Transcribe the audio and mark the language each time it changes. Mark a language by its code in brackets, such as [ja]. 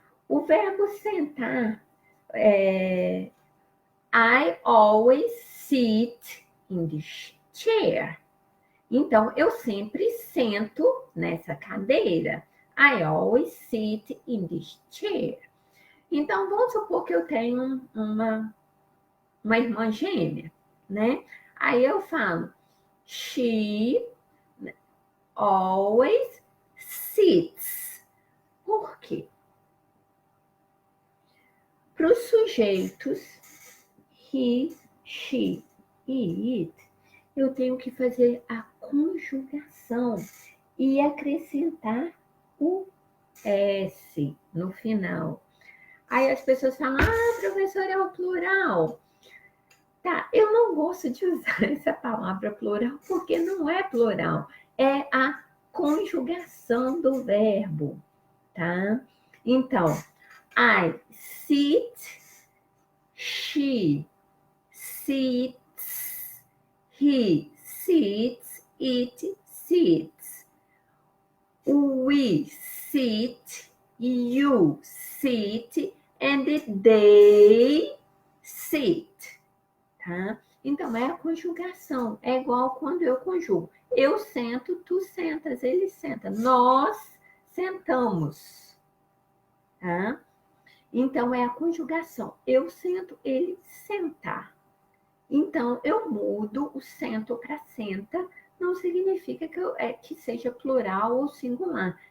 [pt] O verbo sentar [en] I always sit in the chair. [pt] Então, eu sempre sento nessa cadeira. [en] I always sit in this chair. [pt] Então, vamos supor que eu tenho uma irmã gêmea, né? Aí eu falo, [en] she always sits. [pt] Por quê? Para os sujeitos he, she e it, eu tenho que fazer a conjugação e acrescentar o S no final. Aí as pessoas falam, professor, é o plural. Tá, eu não gosto de usar essa palavra plural porque não é plural, é a conjugação do verbo, tá? [en] Então, I sit, she sits, he sits, it sits. We sit, you sit, and they sit, tá? [pt] Então, é a conjugação. É igual quando eu conjugo. Eu sento, tu sentas, ele senta. Nós sentamos, tá? Então, é a conjugação. Eu sento, ele senta. Então, eu mudo o sento para senta, não significa que seja plural ou singular.